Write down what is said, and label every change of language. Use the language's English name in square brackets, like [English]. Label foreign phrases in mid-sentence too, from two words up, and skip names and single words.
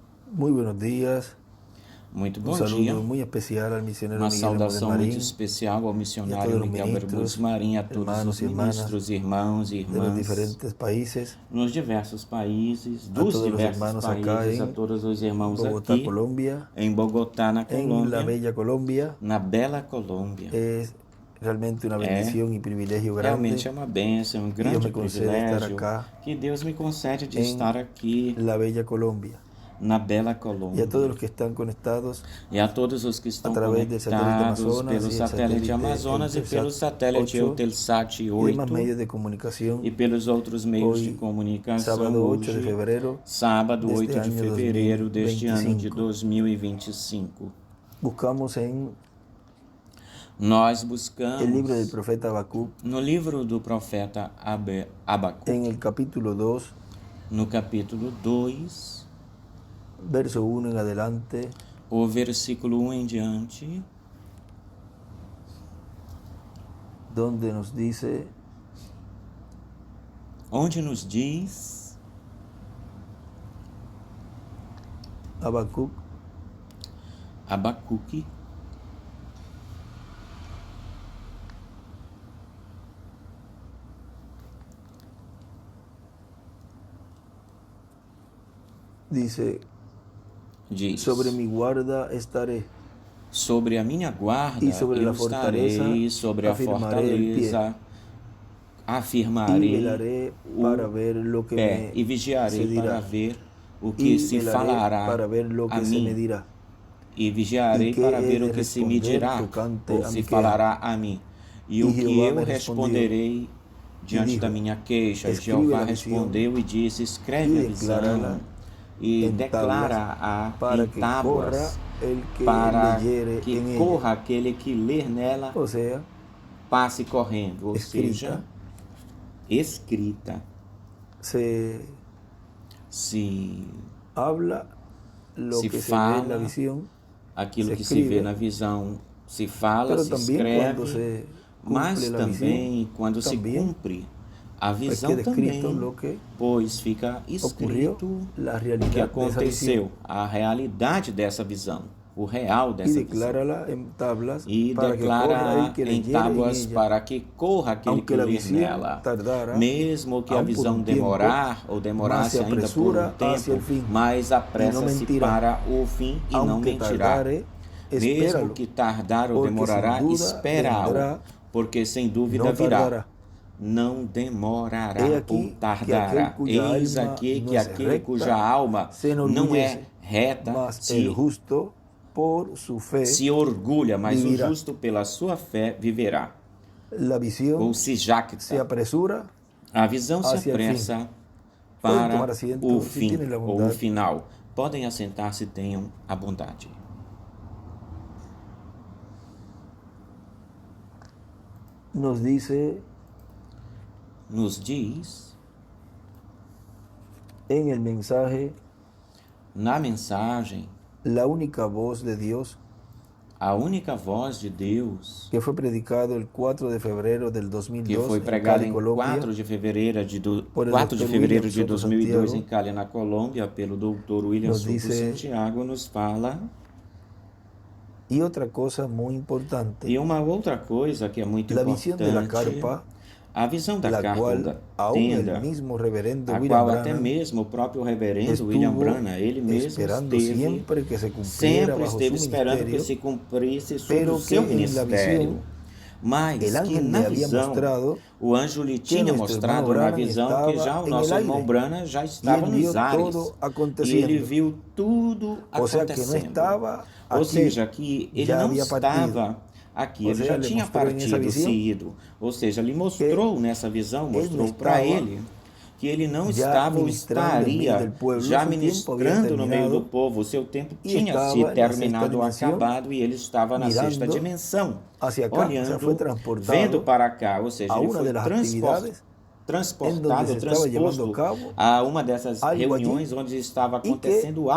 [Spanish] Muy buenos días. [Portuguese] Muito [Spanish] Un [Portuguese] bom dia. [Spanish] saludo muy especial al misionero [Portuguese] Uma [Spanish] Miguel Hermos [Portuguese] saudação muito [Spanish] Marín [Portuguese] especial ao [Spanish] y a [Portuguese] missionário [Spanish] todos los [Portuguese] Miguel Barbus [Spanish] ministros, [Portuguese] Marim, a todos os [Spanish] hermanos y hermanas [Portuguese] ministros, [Spanish] irmãos e [Portuguese] de los irmãs [Spanish] diferentes países, [Portuguese] nos diversos países, [Spanish] a [Portuguese] dos [Spanish] todos los [Portuguese] diversos [Spanish] hermanos acá [Portuguese] países, a [Spanish] en [Portuguese] todos os irmãos [Spanish] Bogotá, [Portuguese] aqui [Spanish] Colombia, [Portuguese] em Bogotá, na [Spanish] en la [Portuguese] Colômbia, [Spanish] bella Colombia. [Portuguese] na bela Colômbia. [Spanish] Es realmente una [Portuguese] É, [Spanish] bendición y privilegio [Portuguese] realmente [Spanish] grande [Portuguese] é uma bênção, um [Spanish] que Dios [Portuguese] grande [Spanish] me concede estar [Portuguese] privilégio [Spanish] acá [Portuguese] que Deus me concede de [Spanish] en [Portuguese] estar aqui [Spanish] la bella Colombia. [Portuguese] na bela [Spanish] Y a todos [Portuguese] Colômbia. [Spanish] los que están conectados [Portuguese] E a todos os que [Spanish] a [Portuguese] estão [Spanish] través del satélite [Portuguese] conectados [Spanish] Amazonas [Portuguese] pelo [Spanish] y el [Portuguese] satélite Amazonas e pelo [Spanish] Eutelsat [Portuguese] satélite [Spanish] 8 [Portuguese] Eutelsat [Spanish] y demás [Portuguese] 8 [Spanish] medios de comunicación. [Portuguese] e pelos outros meios de [Spanish] Hoy, [Portuguese] comunicação. [Spanish] sábado 8 de [Portuguese] Hoje, [Spanish] febrero [Portuguese] sábado [Spanish] de [Portuguese] 8 [Spanish] este [Portuguese] de [Spanish] año [Portuguese] fevereiro deste ano de [Spanish] 2025. [Portuguese] 2025. [Spanish] Buscamos en [Portuguese] Nós [Spanish] el [Portuguese] buscamos [Spanish] libro del profeta Habacuc, [Portuguese] no livro do profeta Abacuque, [Spanish] en el capítulo 2, [Portuguese] no capítulo 2, [Spanish] verso 1 en adelante, [Portuguese] o versículo 1 em diante, [Spanish] donde nos dice: [Portuguese] onde nos diz [Spanish] Habacuc, [Portuguese] Abacuque, [Spanish] dice: [Portuguese] diz: [Spanish] sobre mi guarda estaré, [Portuguese] sobre a minha guarda [Spanish] y sobre [Portuguese] eu [Spanish] la fortaleza [Portuguese] estarei, sobre a [Spanish] afirmaré el pie, [Portuguese] fortaleza [Spanish] y [Portuguese] afirmarei [Spanish] velaré [Portuguese] o [Spanish] para ver lo que [Portuguese] pé, e [Spanish] me se [Portuguese] vigiarei para [Spanish] dirá, [Portuguese] ver o que [Spanish] y [Portuguese] se [Spanish] velaré [Portuguese] falará [Spanish] para ver lo [Portuguese] a [Spanish] que se me [Portuguese] mim, [Spanish] dirá, [Portuguese] e [Spanish] y [Portuguese] vigiarei [Spanish] qué [Portuguese] para [Spanish] he [Portuguese] ver o [Spanish] de [Portuguese] que se me [Spanish] responder [Portuguese] dirá [Spanish] tocante [Portuguese] ou [Spanish] a [Portuguese] se [Spanish] mi queja. [Portuguese] falará a mim, e [Spanish] Y [Portuguese] o que [Spanish] Jehová [Portuguese] eu [Spanish] me respondió [Portuguese] responderei [Spanish] y [Portuguese] diante da [Spanish] dijo: [Portuguese] minha queixa. E [Spanish] escribe [Portuguese] Jeová [Spanish] la visión [Portuguese] respondeu e disse: [Spanish] y [Portuguese] escreve a [Spanish] declárala [Portuguese] visão e [Spanish] en tablas, [Portuguese] declara-a [Spanish] para [Portuguese] em [Spanish] que corra [Portuguese] tábuas, [Spanish] el que [Portuguese] para [Spanish] leyere [Portuguese] que [Spanish] en ella. [Portuguese] corra aquele que ler nela, [Spanish] O sea, [Portuguese] passe correndo, ou seja, [Spanish] escrita, [Portuguese] escrita. [Spanish] se [Portuguese] Se [Spanish] habla lo que se ve en la [Portuguese] fala [Spanish] visión, [Portuguese] aquilo [Spanish] se [Portuguese] que se vê na [Spanish] escribe, [Portuguese] visão, se fala, [Spanish] pero [Portuguese] se [Spanish] también cuando [Portuguese] escreve, [Spanish] se cumple [Portuguese] mas [Spanish] la visión, [Portuguese] também quando se [Spanish] también [Portuguese] cumpre a [Spanish] pues [Portuguese] visão [Spanish] queda escrito [Portuguese] também, [Spanish] lo que [Portuguese] pois fica [Spanish] ocurrió, [Portuguese] escrito [Spanish] la [Portuguese] o que [Spanish] realidad de esa visión, [Portuguese] aconteceu, a realidade dessa visão, o real [Spanish] y [Portuguese] dessa visão. [Spanish] declárala en tablas [Portuguese] E [Spanish] para que corra el [Portuguese] declara [Spanish] que [Portuguese] em [Spanish] leyere en [Portuguese] tábuas [Spanish] ella, [Portuguese] para que corra aquele que [Spanish] aunque la [Portuguese] ler [Spanish] visión [Portuguese] nela. [Spanish] tardara [Portuguese] Mesmo que a [Spanish] aún por [Portuguese] visão [Spanish] un tiempo, [Portuguese] demorar ou [Spanish] mas se [Portuguese] demorasse ainda por um [Spanish] apresura hacia [Portuguese] tempo, [Spanish] el fin [Portuguese] mas [Spanish] y no [Portuguese] apressa-se [Spanish] mentirá. [Portuguese] para o fim e não [Spanish] Aunque [Portuguese] mentirá. [Spanish] tardare, [Portuguese] Mesmo [Spanish] espéralo, [Portuguese] que tardar ou [Spanish] porque sin [Portuguese] demorará, [Spanish] duda [Portuguese] espera-o, [Spanish] vendrá, [Portuguese] porque sem dúvida [Spanish] no [Portuguese] virá. [Spanish] tardará. [Portuguese] Não [Spanish] He [Portuguese] demorará ou [Spanish] aquí que aquel [Portuguese] tardará. [Spanish] cuya [Portuguese] Eis [Spanish] alma [Portuguese] aqui [Spanish] no [Portuguese] que [Spanish] es [Portuguese] aquele cuja [Spanish] recta [Portuguese] alma [Spanish] se [Portuguese] não é [Spanish] enorgullece, [Portuguese] reta [Spanish] mas el justo por su fe [Portuguese] se orgulha, mas o [Spanish] vivirá. [Portuguese] justo pela sua fé viverá. [Spanish] La [Portuguese] Ou [Spanish] visión [Portuguese] se [Spanish] se jacta. apresura [Portuguese] A visão se [Spanish] hacia el fin. [Portuguese] apressa [Spanish] Pueden tomar [Portuguese] para o [Spanish] asiento si [Portuguese] fim [Spanish] tienen la [Portuguese] ou o [Spanish] bondad. [Portuguese] final. Podem assentar-se, tenham a bondade. [Spanish] Nos dice [Portuguese] Nos diz [Spanish] en el mensaje [Portuguese] na mensagem [Spanish] la única voz de Dios [Portuguese] a única voz de Deus [Spanish] que fue predicado el 4 de febrero del [Portuguese] que [Spanish] 2002 [Portuguese] foi [Spanish] en [Portuguese] pregada [Spanish] Cali, [Portuguese] em [Spanish] Colombia, [Portuguese] 4 de fevereiro de, [Spanish] por el [Portuguese] 4 de, [Spanish] Dr. [Portuguese] fevereiro [Spanish] William [Portuguese] de [Spanish] Soto [Portuguese] 2002 em [Spanish] Santiago, [Portuguese] Cali, na Colômbia, pelo Dr. William [Spanish] nos [Portuguese] Soto [Spanish] dice: [Portuguese] Santiago, nos fala. [Spanish] y otra cosa muy importante, [Portuguese] E uma outra coisa que é muito la visión de la importante, [Spanish] carpa, [Portuguese] a visão da [Spanish] la [Portuguese] carpa ou [Spanish] cual [Portuguese] da [Spanish] aún el [Portuguese] tenda, [Spanish] mismo reverendo [Portuguese] a [Spanish] William [Portuguese] qual até [Spanish] Branham [Portuguese] mesmo o próprio reverendo William [Spanish] estuvo [Portuguese] Branham, ele mesmo [Spanish] esperando siempre que se cumpliera [Portuguese] sempre [Spanish] bajo [Portuguese] esteve [Spanish] su [Portuguese] esperando que [Spanish] ministerio, [Portuguese] se cumprisse sobre [Spanish] pero [Portuguese] o seu [Spanish] que en la [Portuguese] ministério. [Spanish] visión [Portuguese] Mas [Spanish] el [Portuguese] que [Spanish] ángel [Portuguese] na [Spanish] le había [Portuguese] visão, [Spanish] mostrado [Portuguese] o anjo lhe [Spanish] que [Portuguese] tinha [Spanish] nuestro hermano [Portuguese] mostrado na [Spanish] Branham [Portuguese] visão que já [Spanish] estaba [Portuguese] o [Spanish] en el [Portuguese] nosso irmão [Spanish] aire, [Portuguese] Branham já [Spanish] y [Portuguese] estava [Spanish] él [Portuguese] nos [Spanish] vio [Portuguese] ares. [Spanish] todo [Portuguese] E ele [Spanish] aconteciendo, [Portuguese] viu tudo [Spanish] o sea que no [Portuguese] acontecendo. [Spanish] estaba [Portuguese] Ou [Spanish] aquí, [Portuguese] seja, que ele [Spanish] ya [Portuguese] não [Spanish] había partido. [Portuguese] estava aqui, [Spanish] O [Portuguese] ele [Spanish] sea, [Portuguese] já [Spanish] le [Portuguese] tinha [Spanish] mostró en esa [Portuguese] partido, se [Spanish] visión [Portuguese] ido. Ou seja, ele [Spanish] que [Portuguese] mostrou nessa visão, [Spanish] él no [Portuguese] mostrou para [Spanish] estaba [Portuguese] ele que ele não [Spanish] ya [Portuguese] estava ou [Spanish] ministrando en medio del [Portuguese] estaria [Spanish] pueblo, [Portuguese] já [Spanish] su tiempo había [Portuguese] ministrando no meio do [Spanish] terminado [Portuguese] povo, o seu tempo [Spanish] y [Portuguese] tinha se [Spanish] estaba en la sexta [Portuguese] terminado ou [Spanish] dimensión, [Portuguese] acabado e ele estava na sexta [Spanish] mirando [Portuguese] dimensão, [Spanish] hacia acá, o sea, fue [Portuguese] olhando, vendo [Spanish] transportado [Portuguese] para cá, ou seja, [Spanish] a [Portuguese] ele [Spanish] una [Portuguese] foi [Spanish] de las actividades en donde [Portuguese] transportado, [Spanish] se estaba llevando a [Portuguese] transposto [Spanish] cabo [Portuguese] a uma dessas [Spanish] algo allí, [Portuguese] reuniões onde estava [Spanish] y que [Portuguese] acontecendo